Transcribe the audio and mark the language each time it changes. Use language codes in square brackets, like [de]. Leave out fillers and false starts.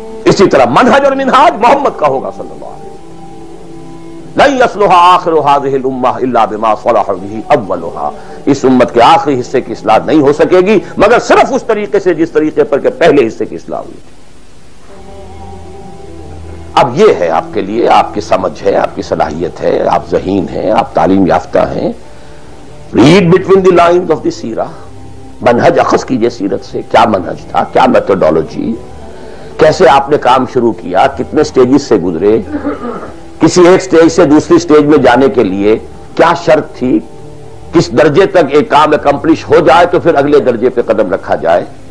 [ur] اسی طرح منہج اور منہاج محمد کا ہوگا صلی اللہ علیہ وسلم. [ar] لن یصلح آخر هذه الامہ الا بما صلح به اولها. [ur] اس امت کے آخری حصے کی اصلاح نہیں ہو سکے گی مگر صرف اس طریقے سے جس طریقے پر کہ پہلے حصے کی اصلاح ہوئی تھی. اب یہ ہے آپ کے لیے, آپ کی سمجھ ہے, آپ کی صلاحیت ہے, آپ ذہین ہیں, آپ تعلیم یافتہ ہیں. [en] Read between the lines of the سیرہ. [ur] منہج اخذ کیجئے سیرت سے. کیا منہج تھا, کیا میتھڈولوجی, کیسے آپ نے کام شروع کیا, کتنے سٹیجز سے گزرے, کسی ایک سٹیج سے دوسری سٹیج میں جانے کے لیے کیا شرط تھی, کس درجے تک ایک کام اکمپلش ہو جائے تو پھر اگلے درجے پہ قدم رکھا جائے.